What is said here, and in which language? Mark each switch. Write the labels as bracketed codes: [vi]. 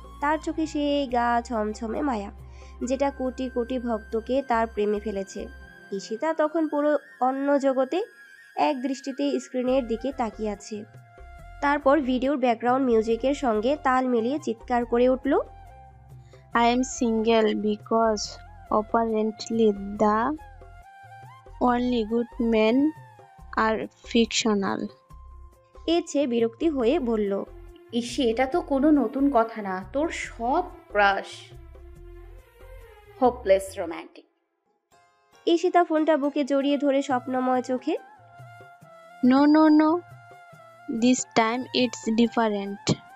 [bn] তার চোখে সেই গা ছমছমে মায়া, যেটা কোটি কোটি ভক্তকে তার প্রেমে ফেলেছে। ঈশিতা তখন পুরো অন্য জগতে, এক দৃষ্টিতে স্ক্রিনের দিকে তাকিয়ে আছে। তারপর ভিডিওর ব্যাকগ্রাউন্ড মিউজিকের সঙ্গে তাল মিলিয়ে চিৎকার করে উঠল, [en] I am single because apparently the only good men are fictional. [bn] ইচ্ছে বিরক্তি হয়ে বলল, ইসি, এটা তো কোনো নতুন কথা না। তোর সব ক্রাশ [en] Hopeless romantic. [bn] ঈশিতা ফোনটা বুকে জড়িয়ে ধরে স্বপ্নময় চোখে, [en] No. This time it's different.